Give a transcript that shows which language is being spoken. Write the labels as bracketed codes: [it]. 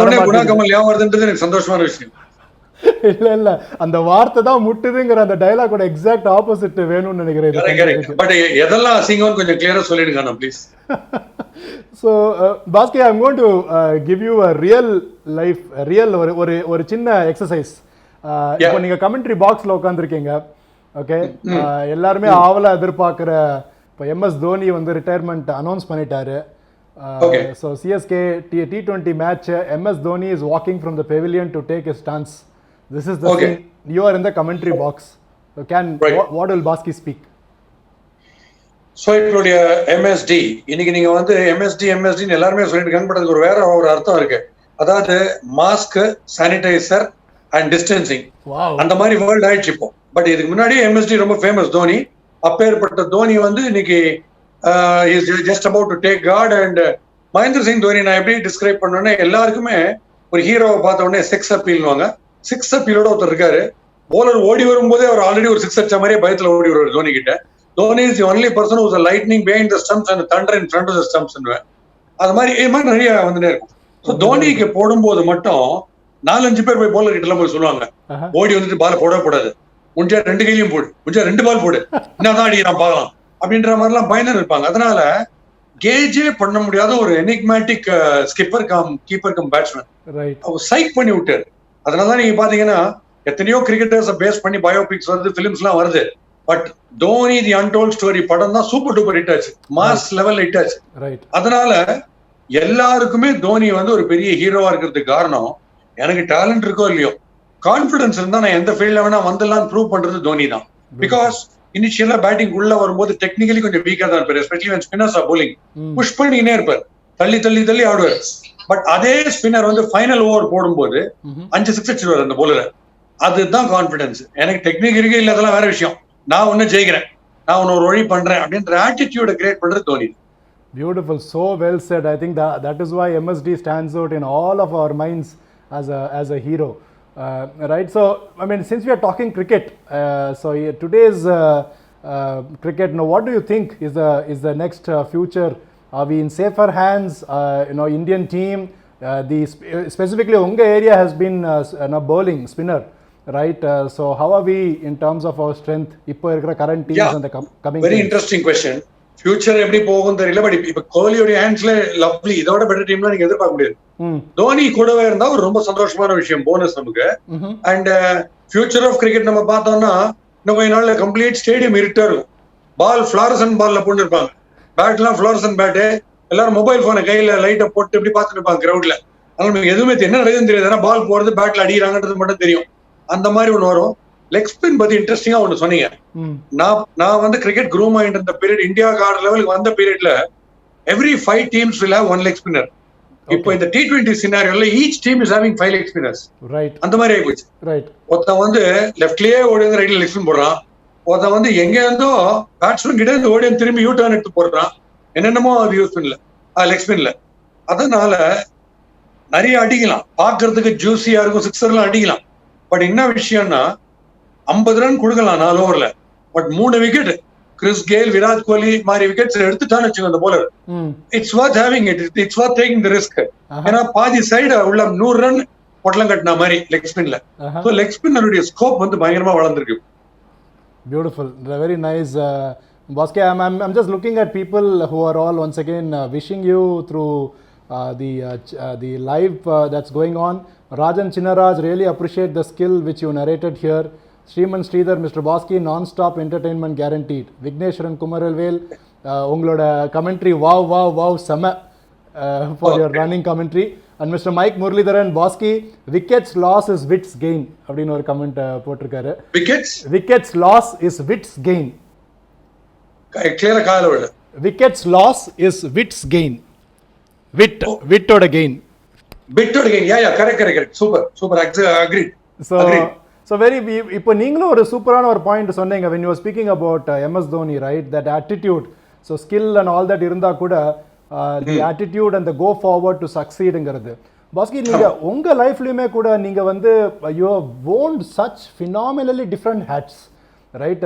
[ta] குணா கமல் ஏன் வருதுன்றது எனக்கு சந்தோஷமான விஷயம். இல்ல அந்த வார்த்தை தான் முட்டுதுங்கிற அந்த டயலாகோட எக்ஸாக்ட் ஆப்போசிட் வேணும்னு நினைக்கிறேன். பட் எதெல்லாம் அசிங்கம்னு கொஞ்சம் கிளியரா சொல்லிடுங்க please. [en] So Baski, I'm going to give you a real [ta] ஒரு சின்ன எக்ஸசைஸ். இப்போ நீங்க கமெண்ட்ரி பாக்ஸ்ல உட்கார்ந்திருக்கீங்க, ஓகே? எல்லாருமே ஆவலா எதிர்பார்க்கிற இப்போ MS தோனி ரிட்டையர்மெண்ட் அனௌன்ஸ் பண்ணிட்டாரு. [en] So CSK T20 match, MS Dhoni is walking from the pavilion to take his stance. This is the scene. You are in the commentary box. So what will Baski speak? [ta] So இதோடைய MSD, இன்னைக்கு நீங்க MSD எல்லாருமே சொல்லிட்டு இருக்காங்க, but அதுக்கு வேற ஒரு அர்த்தம் இருக்கு. அதாவது மாஸ்க், சானிடைசர் அண்ட் டிஸ்டன்சிங். அந்த மாதிரி வேர்ல்ட் ஆயிடுச்சு இப்போ. பட் இதுக்கு முன்னாடி MSD ரொம்ப ஃபேமஸ் தோனி. [en] அப்பேற்பட்ட தோனி இன்னைக்கு just about to take guard. [ta] And Mahendra Singh Dhoni நான் எப்படி டிஸ்கிரைப் பண்ணேன்னா, எல்லாருக்குமே ஒரு ஹீரோவை பார்த்த உடனே செக்ஸ் அப்பீல்வாங்க. சிக்ஸ் அப்பீலோட ஒருத்தர் இருக்காரு. போலர் ஓடி வரும்போதே அவர் ஆல்ரெடி ஒரு சிக்ஸ் அடிச்ச மாதிரியே பயத்துல ஓடி வருவார் தோனி கிட்ட. [en] Dhoni is the only person who is a lightning behind the stumps and thunder in front of the stumps. [ta] அது மாதிரி நிறைய வந்துட்டே இருக்கும். ஸோ தோனிக்கு போடும்போது மட்டும் 4-5 பேர் போய் போலர் கிட்ட எல்லாம் போய் சொல்லுவாங்க, ஓடி வந்துட்டு பால் போடவே கூடாது, முடிஞ்சா 2 கையிலையும் போடு, முடிஞ்சா 2 பால் போடு, என்னதான் அடிக்கிறான் பார்க்கலாம் அப்படின்ற மாதிரி எல்லாம் பயனர் இருப்பாங்க. அதனால கேஜே பண்ண முடியாத ஒரு enigmatic skipper keeper come batsman அவர் சைக் பண்ணி விட்டாரு. அதனாலதான் நீங்க பாத்தீங்கன்னா எத்தனையோ கிரிக்கெட்டர்ஸ் பேஸ் பண்ணி பயோபிக்ஸ் வருது, பிலிம்ஸ் எல்லாம் வருது. But Dhoni the untold story படம் தான் சூப்பர் டூப்பர் ஹிட் ஆச்சு, மாஸ் லெவல் ஹிட் ஆச்சு. அதனால எல்லாருக்குமே தோனி ஒரு பெரிய ஹீரோவா இருக்கிறதுக்கு காரணம், எனக்கு டேலண்ட் இருக்கோ இல்லையோ, கான்பிடன்ஸ் இருந்தா நான் எந்த ஃபீல்ட்ல வேணா வந்துடலாம் ப்ரூவ் பண்றது தோனி தான். பிகாஸ் இனிஷியலா பேட்டிங் உள்ள வரும்போது டெக்னிக்கலி கொஞ்சம் வீக்கா தான் இருப்பாரு, especially [en] when spinners are bowling [ta] push பண்ணினே இருப்பார், தள்ளி தள்ளி தள்ளி ஆடுவார். பட் அதே ஸ்பின்னர் வந்து ஃபைனல் ஓவர் போடும்போது 5 6 அடிச்சிருவார் அந்த போலர். அதுதான் கான்பிடன்ஸ். எனக்கு டெக்னிக் இருக்கு இல்ல, அதெல்லாம் வேற விஷயம். நான் ஒன்னும் ஜெயிக்கிறேன், நான் ஒன்னு ஒரு வழி பண்றேன் அப்படின்ற ஆட்டிடியூட கிரியேட் பண்றது Dhoni. [en] Beautiful, so well said. I think that is why MSD stands out in all of our minds as a hero, right? So I mean, since we are talking cricket, so today's cricket, now what do you think is the next future? Are we in safer hands? Indian team, specifically [ta] unga area [en] has been bowling spinner, right? So how are we in terms of our strength [ta] ipo irukra [en] current teams and the coming very interesting question. [ta] Future எப்படி போகும் தெரியல. But இப்ப கோலியோட ஹேண்ட்ஸ்ல lovely, இதோட better டீம்ல நீங்க எதிர்பார்க்க முடியாது. தோனி கூடவே இருந்தா ஒரு ரொம்ப சந்தோஷமான விஷயம், போனஸ் நமக்கு. அண்ட் ஃபியூச்சர் ஆஃப் கிரிக்கெட் நம்ம பார்த்தோம்னா இன்னும் கொஞ்ச நாள்ல கம்ப்ளீட் ஸ்டேடியம் இருட்டா இருக்கும். பால் ஃபிளாரசன் பால்ல போட்டு இருப்பாங்க, பேட் எல்லாம் ஃபிளாரசன் பேட்டு, எல்லாரும் மொபைல் போனை கையில லைட்டை போட்டு இப்படி பார்த்துட்டு இருப்பாங்க கிரவுண்ட்ல. அதனால நமக்கு எதுவுமே என்ன நடக்குதுன்னு தெரியாது, ஏன்னா பால் போறது பேட்ல அடிக்கிறாங்கன்றது மட்டும் தெரியும். அந்த மாதிரி ஒண்ணு வரும். லெக் ஸ்பின் பத்தி இன்ட்ரெஸ்டிங்கா ஒண்ணு சொன்னீங்க. நான் வந்து கிரிக்கெட் க்ரூம் ஆயிட்டு இருந்த பீரியட், இந்தியா ஆடுற லெவலுக்கு வந்த பீரியட்ல [en] Every 5 teams will have 1 leg spinner. [ta] இப்போ இந்த T20 சினாரியோல [en] each team is having 5 leg spinners. [ta] Right, அந்த மாதிரி ஆகி போச்சு. ரைட். ஒருத்தன் வந்து லெஃப்ட்லயே ஓடி வந்து ரைட்ல லெக் ஸ்பின் போடுறான், ஒருத்தன் வந்து எங்க இருந்தோ பேட்ஸ்மேன் கிட்ட இருந்து ஓடி திரும்பி யூ டர்ன் எடுத்து போடுறான். என்னென்னமோ அது யூஸ் பண்ணல லெக் ஸ்பின்ல. அதனால நிறைய அடிக்கலாம், பாக்குறதுக்கு ஜூசியா இருக்கும், சிக்ஸர்லாம் அடிக்கலாம். பட் என்ன விஷயம்னா 50 ரன் கொடுக்கலாம் 4 ஓவர்ல, but 3 wicket Chris Gayle, Virat Kohli மாதிரி விக்கெட்ஸ் எடுத்துட்டான்னு வச்சுக்கோங்க அந்த bowler. [en] It's what having it's what taking the risk. [ta] ஏன்னா பாதி சைடு உள்ள 100 ரன் பொட்டலம் கட்டின மாதிரி லெக் ஸ்பின்ல. சோ லெக் ஸ்பின்னருடைய ஸ்கோப் வந்து பயங்கரமா வளர்ந்துருக்கு. [en] Beautiful, very nice. Bosque, I'm just looking at people who are all once again wishing you through the live that's going on. Rajan Chinnaraj, really appreciate the skill which you narrated here. Sriman Sridhar, Mr. Bosque, non-stop entertainment guaranteed. Vigneshwaran Kumaralvel, [ta] ungaloda commentary, wow, sama [en] for your running commentary. And Mr. Mike Muralidharan, Bosque, wickets loss is wits gain. [ta] அப்படின்னு ஒரு comment போட்டிருக்காரு. [en] Wickets loss is wits gain. [ta] கிளியரா கால விடு. [en] Wickets loss is wits gain. Wittoda gain. Wittoda gain. Yeah, correct. Super. Agreed. So very, [ta] இப்போ நீங்களும் ஒரு சூப்பரான ஒரு பாயிண்ட் சொன்னீங்க [en] when you were speaking about MS Dhoni, right? That attitude, so skill and all that [ta] இருந்தா கூட [en] the attitude and the go forward to succeedங்கிறது. [ta] Bhaski, நீங்க உங்க லைஃப்லயுமே கூட நீங்க வந்து [en] you have worn such phenomenally different hats, [ta] right?